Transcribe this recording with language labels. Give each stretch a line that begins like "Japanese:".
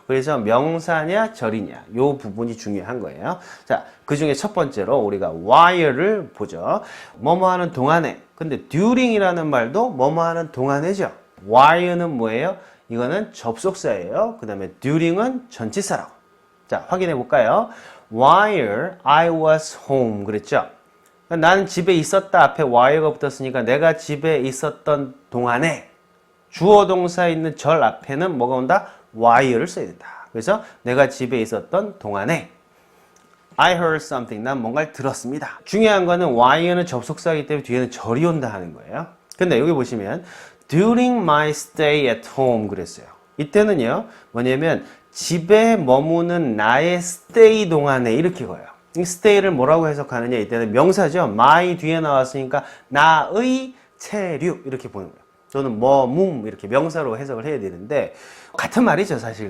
Korean: 그래서 명사냐 절이냐, 요 부분이 중요한 거예요. 자, 그 중에 첫 번째로 우리가 while을 보죠. 뭐뭐 하는 동안에. 근데 during이라는 말도 뭐뭐 하는 동안에죠. while는 뭐예요? 이거는 접속사예요. 그 다음에 during은 전치사라고. 자, 확인해 볼까요?
English: while I was home
Korean: 그랬죠. 나는 집에 있었다 앞에 while가 붙었으니까 내가 집에 있었던 동안에 주어 동사 있는 절 앞에는 뭐가 온다? while을 써야 된다. 그래서 내가 집에 있었던 동안에
English: I heard something.
Korean: 난 뭔가를 들었습니다. 중요한 거는 while는 접속사이기 때문에 뒤에는 절이 온다 하는 거예요. 근데 여기 보시면
English: during my stay at home
Korean: 그랬어요. 이때는요 뭐냐면 집에 머무는 나의 stay 동안에 이렇게 거예요. 이 stay를 뭐라고 해석하느냐, 이때는 명사죠. my 뒤에 나왔으니까 나의 체류 이렇게 보는 거예요. 또는 머문 이렇게 명사로 해석을 해야 되는데 같은 말이죠 사실.